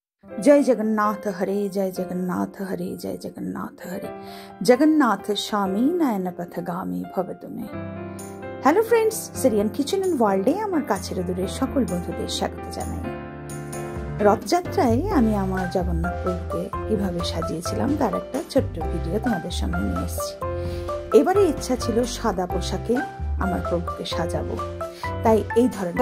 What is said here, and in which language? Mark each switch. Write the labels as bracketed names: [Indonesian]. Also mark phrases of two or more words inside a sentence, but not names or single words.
[Sanskrit] जय जगन्नाथ हरे, जय जगन्नाथ हरे, जय जगन्नाथ हरे। जगन्नाथ स्वामी नयन पथगामी भव तुम्हें। [English] Hello friends, [Bangla] সিরিয়ান কিচেন অ্যান্ড ওয়ার্ল্ডে আমার কাছের দূরের সকল বন্ধুদের স্বাগত জানাই। রথযাত্রায় আমি আমার জগন্নাথ প্রভুকে কিভাবে সাজিয়েছিলাম তার একটা ছোট্ট ভিডিও তোমাদের সামনে নিয়ে এসেছি। এবারে ইচ্ছা ছিল সাদা পোশাকে আমার প্রভুকে সাজাবো, তাই এই ধরনের